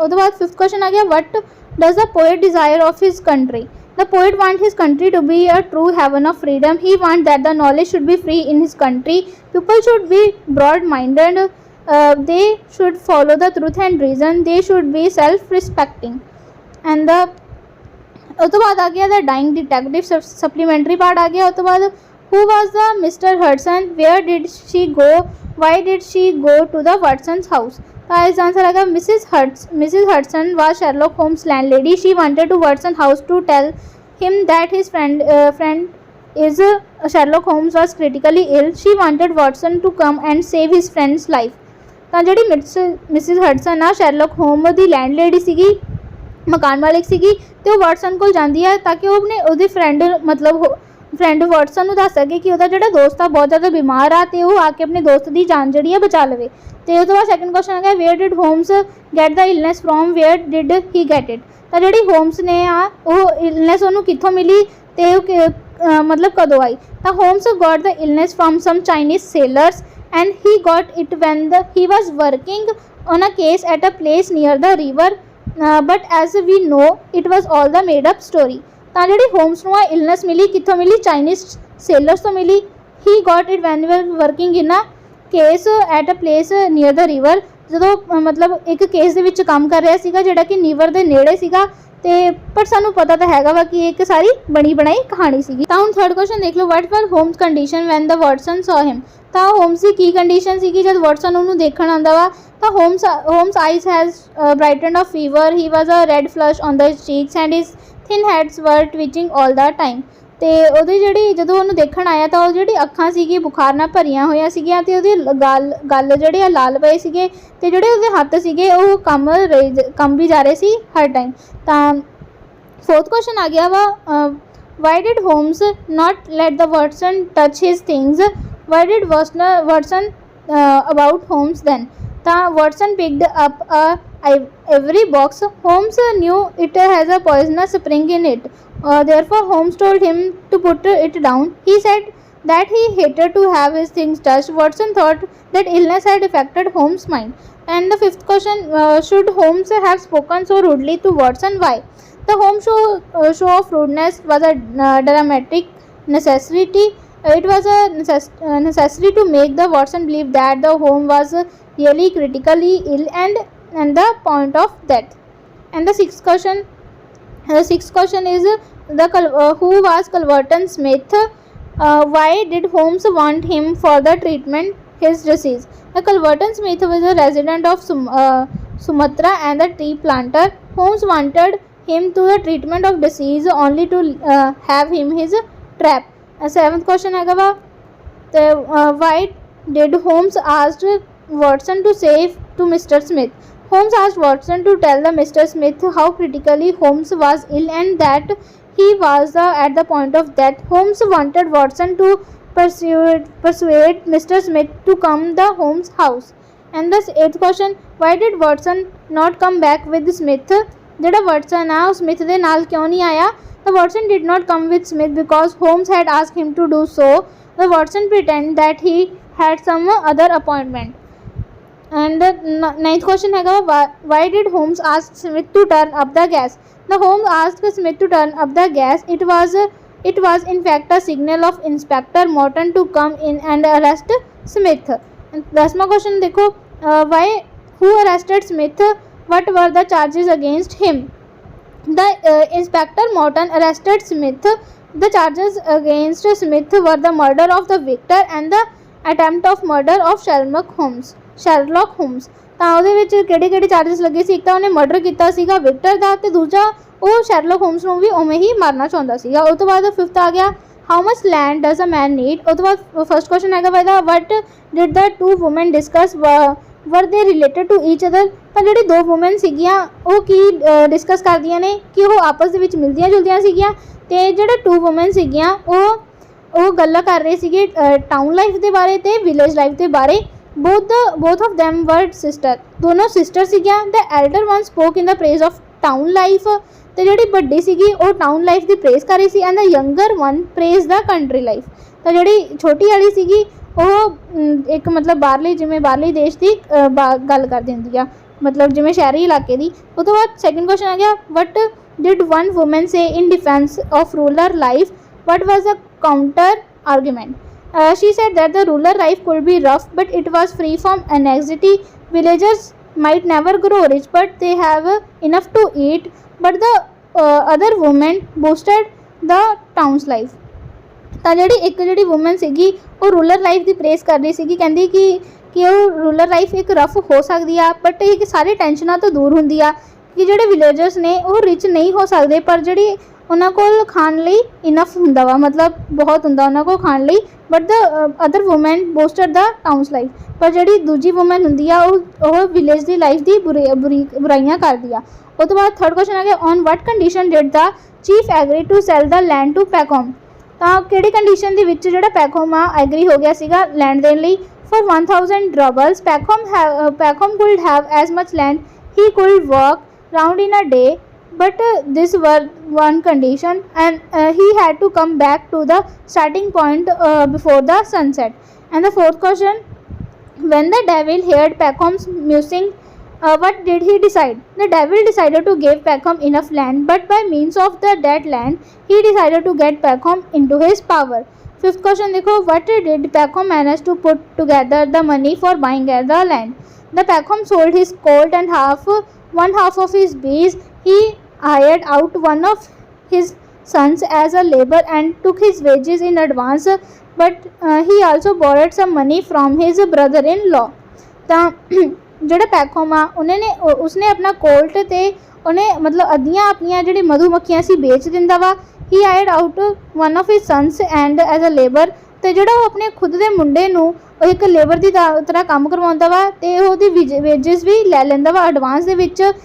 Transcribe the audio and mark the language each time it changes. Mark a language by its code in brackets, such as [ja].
[pa] ਉਹਦੇ ਬਾਅਦ fifth question ਆ ਗਿਆ [en] what does the poet desire of his country? The poet wants his country to be a true heaven of freedom. He wants that the knowledge should be free in his country. People should be broad minded. They should follow the truth and reason. They should be self-respecting. [pa] And ਉਸ ਤੋਂ ਬਾਅਦ ਆ ਗਿਆ [en] the dying detective supplementary part [pa] ਆ ਗਿਆ। ਉਸ ਤੋਂ ਬਾਅਦ [en] who was the Mr. Hudson? Where did she go? Why did she go to the Watson's house? [pa] ਤਾਂ ਇਸ ਆਂਸਰ ਆਏਗਾ Mrs. [en] Hudson was Sherlock Holmes' landlady. She wanted to Watson's house to tell him that his friend is Sherlock Holmes was critically ill. She wanted Watson to come and save his friend's life. [pa] ਤਾਂ ਜਿਹੜੀ Mrs Hudson ਆ ਸ਼ੈਰਲੌਕ home ਦੀ ਲੈਂਡਲੇਡੀ ਸੀਗੀ ਮਕਾਨ ਮਾਲਿਕ ਸੀਗੀ ਤੇ ਉਹ Watson ਕੋਲ ਜਾਂਦੀ ਹੈ ਤਾਂ ਕਿ ਉਹ ਆਪਣੇ ਉਹਦੇ ਫਰੈਂਡ ਵਾਟਸਨ ਨੂੰ ਦੱਸ ਸਕੇ ਕਿ ਉਹਦਾ ਜਿਹੜਾ ਦੋਸਤ ਆ ਬਹੁਤ ਜ਼ਿਆਦਾ ਬਿਮਾਰ ਆ ਤੇ ਉਹ ਆ ਕੇ ਆਪਣੇ ਦੋਸਤ ਦੀ ਜਾਨ ਜਿਹੜੀ ਆ ਬਚਾ ਲਵੇ। ਤੇ ਉਸ ਤੋਂ ਬਾਅਦ ਸੈਕੰਡ ਕੁਐਸਚਨ ਹੈਗਾ [en] Where did Holmes get the illness from where did he get it. [pa] ਤਾਂ ਜਿਹੜੀ ਹੋਮਸ ਨੇ ਆ ਉਹ ਇਲਨੈਸ ਉਹਨੂੰ ਕਿੱਥੋਂ ਮਿਲੀ ਤੇ ਉਹ ਮਤਲਬ ਕਦੋਂ ਆਈ। [en] ਤਾਂ Holmes got the illness from some Chinese sailors and he got it when he was working on a case at a place near the river, but as we know it was all the made up story. [pa] ਤਾਂ ਜਿਹੜੀ homes ਨੂੰ ਆ illness ਮਿਲੀ ਕਿੱਥੋਂ ਮਿਲੀ Chinese sailors ਤੋਂ ਮਿਲੀ। [en] he got it when he was working in a case at a place near the river [pa] ਜਦੋਂ ਮਤਲਬ ਇੱਕ ਕੇਸ ਦੇ ਵਿੱਚ ਕੰਮ ਕਰ ਰਿਹਾ ਸੀਗਾ ਜਿਹੜਾ ਕਿ ਨੀਵਰ ਦੇ ਨੇੜੇ ਸੀਗਾ ਤੇ ਪਰ ਸਾਨੂੰ ਪਤਾ ਤਾਂ ਹੈਗਾ ਵਾ ਕਿ ਇੱਕ ਸਾਰੀ ਬਣੀ ਬਣਾਈ ਕਹਾਣੀ ਸੀਗੀ। ਤਾਂ ਹੁਣ ਥਰਡ ਕੁਐਸਚਨ ਦੇਖ ਲਓ [en] what was Holmes' condition when the Watson saw him? [pa] ਤਾਂ ਹੋਮਸ ਦੀ ਕੀ ਕੰਡੀਸ਼ਨ ਸੀਗੀ ਜਦ ਵਾਟਸਨ ਉਹਨੂੰ ਦੇਖਣ ਆਉਂਦਾ ਵਾ। ਤਾਂ [en] Holmes eyes has brightened of fever. He was a red flush on the cheeks and his thin hands were twitching all the time. [pa] ਤੇ ਉਹਦੀ ਜਿਹੜੀ ਜਦੋਂ ਉਹਨੂੰ ਦੇਖਣ ਆਇਆ ਤਾਂ ਉਹ ਜਿਹੜੀ ਅੱਖਾਂ ਸੀਗੀ ਬੁਖਾਰ ਨਾਲ ਭਰੀਆਂ ਹੋਈਆਂ ਸੀਗੀਆਂ ਤੇ ਉਹਦੀ ਗੱਲ ਜਿਹੜੇ ਆ ਲਾਲ ਪਏ ਸੀਗੇ ਤੇ ਜਿਹੜੇ ਉਹਦੇ ਹੱਥ ਸੀਗੇ ਉਹ ਕੰਮ ਵੀ ਜਾ ਰਹੇ ਸੀ ਹਰ ਟਾਈਮ। ਤਾਂ ਫੋਰਥ ਕੁਐਸਚਨ ਆ ਗਿਆ ਵਾ [en] Why did Holmes not let the Watson touch his things. Why did Watson about Holmes then? ਤਾਂ Watson picked up a ivory box. Holmes knew it has a poisonous spring in it. Therefore, Holmes told him to put it down. He said that he hated to have his things touched. Watson thought that illness had affected Holmes' mind. And the fifth question, should Holmes have spoken so rudely to Watson? Why? The Holmes show of rudeness was a dramatic necessity. It was a necessary to make the Watson believe that the Holmes was really critically ill and the point of death. And the sixth question is who was Culverton Smith? Why did Holmes want him for the treatment his disease? The Culverton Smith was a resident of Sumatra and a tree planter. Holmes wanted him to the treatment of disease only to have him his trap. [hi] Seventh question है [en] ਤੇ why did Holmes asked Watson to save to mister Smith. Holmes asked Watson to tell the Mr. Smith how critically Holmes was ill and that he was at the point of death. Holmes wanted Watson to persuade Mr. Smith to come the Holmes house. And the eighth question, why did Watson not come back with Smith? [pa] ਜਿਹੜਾ Watson ਆ ਉਹ Smith ਦੇ ਨਾਲ ਕਿਉਂ ਨਹੀਂ ਆਇਆ? [en] The Watson did not come with Smith because Holmes had asked him to do so. The Watson pretended that he had some other appointment. And the ninth question है why did Holmes ask Smith to turn up the gas? The Holmes asked Smith to turn up the gas. It was in fact a signal of Inspector Morton to come in and arrest Smith. And 10वां question देखो, who arrested Smith? What were the charges against him? The Inspector Morton arrested Smith. The charges against Smith were the murder of the victor and the attempt of murder of Sherlock Holmes. [pa] ਤਾਂ ਉਹਦੇ ਵਿੱਚ ਕਿਹੜੇ charges ਲੱਗੇ ਸੀ? ਇੱਕ ਤਾਂ ਉਹਨੇ murder ਕੀਤਾ ਸੀਗਾ ਵਿਕਟਰ ਦਾ ਤੇ ਦੂਜਾ ਉਹ ਸ਼ੈਰਲੌਕ ਹੋਮਸ ਨੂੰ ਵੀ ਉਵੇਂ ਹੀ ਮਾਰਨਾ ਚਾਹੁੰਦਾ ਸੀਗਾ। ਉਸ ਤੋਂ ਬਾਅਦ 5th ਆ ਗਿਆ [en] How much land does a man need. [pa] ਉਸ ਤੋਂ ਬਾਅਦ ਫਸਟ ਕੁਐਸਚਨ ਹੈਗਾ [en] ਵਾਇਦਾ what did the two women discuss were they related to each other. [pa] ਤਾਂ ਜਿਹੜੀ ਦੋ ਵੂਮਨ ਸੀਗੀਆਂ ਉਹ ਕੀ ਡਿਸਕਸ ਕਰਦੀਆਂ ਨੇ ਕਿ ਉਹ ਆਪਸ ਦੇ ਵਿੱਚ ਮਿਲਦੀਆਂ ਜੁਲਦੀਆਂ ਸੀਗੀਆਂ ਤੇ ਜਿਹੜੇ ਟੂ ਵੂਮਨ ਸੀਗੀਆਂ ਉਹ ਗੱਲਾਂ ਕਰ ਰਹੇ ਸੀਗੇ ਟਾਊਨ ਲਾਈਫ ਦੇ ਬਾਰੇ ਤੇ ਵਿਲੇਜ ਲਾਈਫ ਦੇ ਬਾਰੇ। [en] both of them were sister, दोनों sister ਸੀਗੀਆਂ। the elder one spoke in the praise of town life [pa] ਤੇ ਜਿਹੜੀ ਵੱਡੀ ਸੀਗੀ ਉਹ ਟਾਊਨ ਲਾਈਫ ਦੀ ਪ੍ਰੇਜ਼ ਕਰ ਰਹੀ ਸੀ [en] and the younger one praised the country life। [pa] ਤਾਂ ਜਿਹੜੀ ਛੋਟੀ ਵਾਲੀ ਸੀਗੀ ਉਹ ਇੱਕ ਮਤਲਬ ਬਾਹਰਲੇ ਦੇਸ਼ ਦੀ ਗੱਲ ਕਰਦੀ ਹੁੰਦੀ ਆ, ਮਤਲਬ ਜਿਵੇਂ ਸ਼ਹਿਰੀ ਇਲਾਕੇ ਦੀ। ਉਹ ਤੋਂ ਬਾਅਦ ਸੈਕਿੰਡ ਕੁਐਸਚਨ ਆ ਗਿਆ [en] what did one woman say in defense of rural life? what was the counter argument? She said that the rural life could be rough but it was free from anxiety. Villagers might never grow rich but they have enough to eat. But the other woman boosted the town's life. [pa] ਤਾਂ ਜਿਹੜੀ woman ਸੀਗੀ ਉਹ rural life ਦੀ praise ਕਰ ਰਹੀ ਸੀਗੀ, ਕਹਿੰਦੀ ਕਿ ਉਹ ਰੂਰਲ ਲਾਈਫ ਇੱਕ ਰਫ ਹੋ ਸਕਦੀ ਆ ਬਟ ਇਹ ਸਾਰੀ ਟੈਨਸ਼ਨਾਂ ਤੋਂ ਦੂਰ ਹੁੰਦੀ ਆ ਕਿ ਜਿਹੜੇ ਵਿਲੇਜਰਸ ਨੇ ਉਹ ਰਿਚ ਨਹੀਂ ਹੋ ਸਕਦੇ ਪਰ ਜਿਹੜੀ ਉਹਨਾਂ ਕੋਲ ਖਾਣ ਲਈ ਇਨਫ ਹੁੰਦਾ ਵਾ, ਮਤਲਬ ਬਹੁਤ ਹੁੰਦਾ ਉਹਨਾਂ ਕੋਲ ਖਾਣ ਲਈ। [en] But the other woman boasted the towns life. [pa] ਪਰ ਜਿਹੜੀ ਦੂਜੀ ਵੂਮਨ ਹੁੰਦੀ ਆ ਉਹ ਵਿਲੇਜ ਦੀ ਲਾਈਫ ਦੀ ਬੁਰਾਈਆਂ ਕਰਦੀ ਆ। ਉਹ ਤੋਂ ਬਾਅਦ ਥਰਡ ਕੁਐਸਚਨ ਆ ਗਿਆ [en] On what condition did the chief agree to sell the land to Pahom. [pa] ਤਾਂ ਕਿਹੜੀ ਕੰਡੀਸ਼ਨ ਦੇ ਵਿੱਚ ਜਿਹੜਾ ਪੈਕਹੋਮ ਆ ਐਗਰੀ ਹੋ ਗਿਆ ਸੀਗਾ ਲੈਂਡ ਦੇਣ ਲਈ? [en] For 1000 rubles Pahom could have as much land he could walk round in a day. But this was one condition and he had to come back to the starting point before the sunset. And the fourth question, when the devil heard Peckham's musing, what did he decide? The devil decided to give Peckham enough land but by means of that land he decided to get Peckham into his power. Fifth question देखो, what did Peckham manage to put together the money for buying the land? The Peckham sold his colt and one half of his bees. He hired out one of his sons as a labor and took his wages in advance, but he also borrowed some money from his brother-in-law. [pa] ਤਾਂ ਜਿਹੜਾ ਪੈਕਹੋਮ ਆ ਉਸਨੇ ਆਪਣਾ ਕੋਲਟ ਤੇ ਉਹਨੇ ਮਤਲਬ ਅੱਧੀਆਂ ਆਪਣੀਆਂ ਜਿਹੜੀ ਮਧੂਮੱਖੀਆਂ ਸੀ ਵੇਚ ਦਿੰਦਾ ਵਾ। [en] he hired out one of his sons and as a labor [pa] ਤੇ ਜਿਹੜਾ ਉਹ ਆਪਣੇ ਖੁਦ ਦੇ ਮੁੰਡੇ ਨੂੰ ਉਹ ਇੱਕ ਲੇਬਰ ਦੀ ਤਰ੍ਹਾਂ ਕੰਮ ਕਰਵਾਉਂਦਾ ਵਾ ਤੇ ਉਹਦੀ ਵੇਜਸ ਵੀ ਲੈ ਲੈਂਦਾ ਵਾ ਐਡਵਾਂਸ ਦੇ ਵਿੱਚ।